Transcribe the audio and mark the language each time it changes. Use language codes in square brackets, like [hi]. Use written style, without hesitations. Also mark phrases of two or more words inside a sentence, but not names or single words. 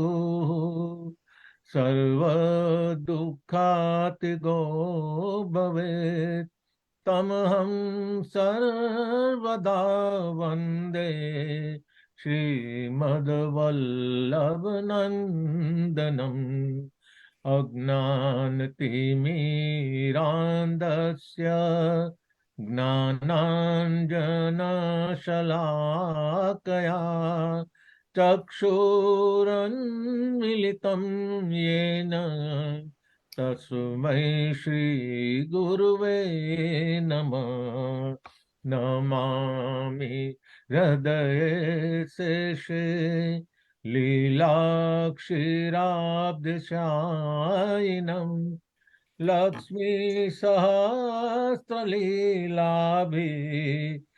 [sa] સર્વ દુઃખાતિગો ભવેત તમહં સર્વદા વંદે શ્રીમદ્વલ્લભનંદનમ અજ્ઞાનતિમિરાન્ધસ્ય જ્ઞાનાંજનશલાકયા ચક્ષુરન્મિલિतं येन तस्मै श्री गुरुवे नमः नमामि हृदये शेषे लीलाक्षीराब्धिशायिनं लक्ष्मी सहस्रलीलाभिः